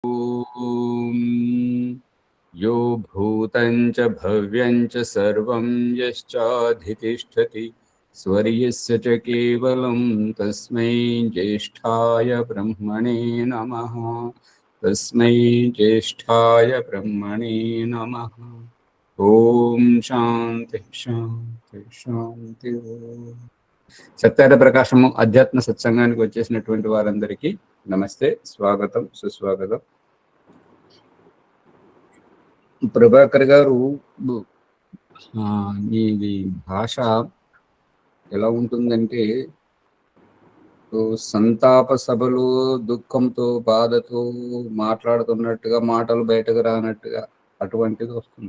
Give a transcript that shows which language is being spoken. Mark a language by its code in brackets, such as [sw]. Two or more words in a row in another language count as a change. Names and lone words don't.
[sa] ॐ यो भूतं च भव्यं च सर्वं यश्चाधितिष्ठति स्वर्यस्य च केवलं तस्मै ज्येष्ठाय ब्रह्मणे नमः। तस्मै ज्येष्ठाय ब्रह्मणे नमः। ఓం శాంతి శాంతి శాంతి. [te] సత్యార్థ ప్రకాశము అధ్యాత్మ సత్సంగానికి వచ్చేసినటువంటి వారందరికీ నమస్తే, స్వాగతం, సుస్వాగతం. ప్రభాకర్ గారు, మీది భాష ఎలా ఉంటుందంటే సంతాప సభలో దుఃఖంతో బాధతో మాట్లాడుతున్నట్టుగా, మాటలు బయటకు రానట్టుగా అటువంటిది వస్తుంది.